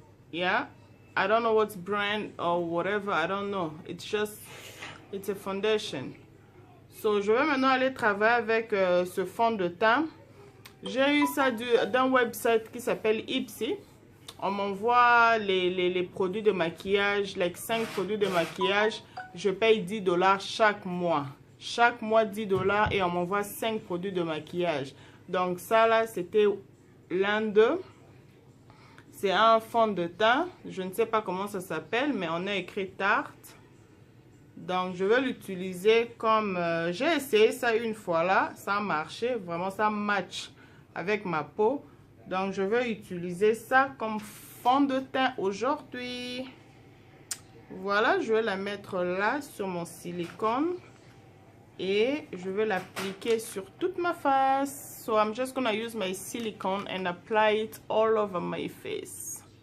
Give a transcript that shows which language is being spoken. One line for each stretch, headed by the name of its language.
English: Yeah, I don't know what's brand or whatever. I don't know. It's a foundation.
French: So je vais maintenant aller travailler avec ce fond de teint. J'ai eu ça d'un website qui s'appelle Ipsy. On m'envoie les produits de maquillage, like 5 produits de maquillage. Je paye $10 chaque mois. Chaque mois, $10 et on m'envoie 5 produits de maquillage. Donc ça là, c'était l'un d'eux. C'est un fond de teint. Je ne sais pas comment ça s'appelle, mais on a écrit Tarte. Donc je vais l'utiliser comme... j'ai essayé ça une fois là. Ça a marché. Vraiment, ça match avec ma peau. Donc je vais utiliser ça comme fond de teint aujourd'hui. Voilà, je vais la mettre là sur mon silicone. Et je vais l'appliquer sur toute ma face.
English: So I'm just gonna use my silicone and apply it all over my face.